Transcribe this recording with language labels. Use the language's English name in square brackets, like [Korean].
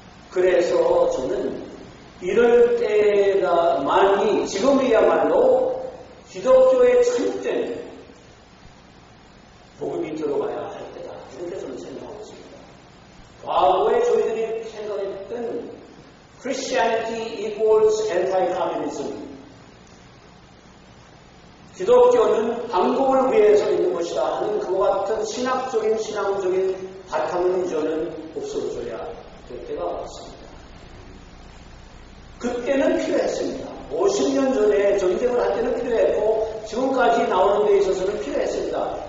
[Korean] 그래서 저는 이럴 때가 많이 지금이야말로 기독교의 참된 복음이 들어가야 할 때다. 이렇게 저는 생각하고 있습니다. 과거에 저희들이 생각했던 [English] Christianity equals anti-communism. [Korean] 기독교는 반공을 위해서 있는 것이다 하는 그와 같은 신앙적인 바탕은 이제는 없어져야 될 때가 왔습니다. 그때는 필요했습니다. 50년 전에 전쟁을 할 때는 필요했고 지금까지 나오는 데 있어서는 필요했습니다.